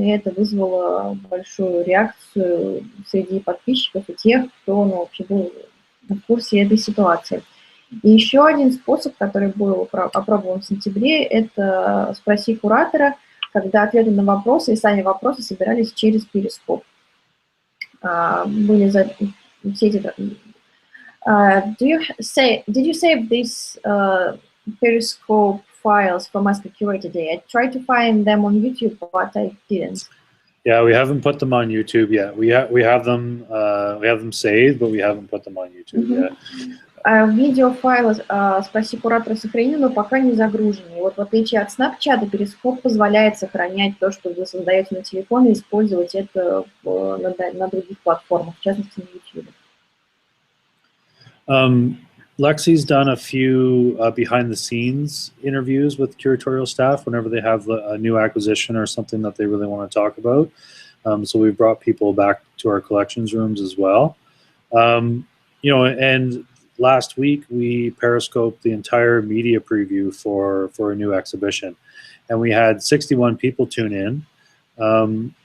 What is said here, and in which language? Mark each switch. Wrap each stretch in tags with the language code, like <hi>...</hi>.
<ru>И это вызвало большую реакцию среди подписчиков и тех, кто вообще был в курсе этой ситуации. И еще один способ, который был опробован в сентябре, это «Спроси куратора», когда ответы на вопросы и сами вопросы собирались через перископ. Были все эти...</ru> <en>Did you save these Periscope files from Ask a Curator Day? I tried to find them on YouTube, but I didn't. Yeah, we haven't put them on YouTube yet. We have them saved, but we haven't put them on YouTube yet.</en> <ru>Видеофайлы «Спроси куратора» сохранены, но пока не загружены. И вот в отличие от Snapchat, перископ позволяет сохранять то, что вы создаете на телефоне, и использовать это на других платформах, в частности на YouTube.</ru> <en>Lexi's done a few behind-the-scenes interviews with curatorial staff whenever they have a new acquisition or something that they really want to talk about. So we've brought people back to our collections rooms as well. You know, and last week we periscoped the entire media preview for a new exhibition, and we had 61 people tune in.</en>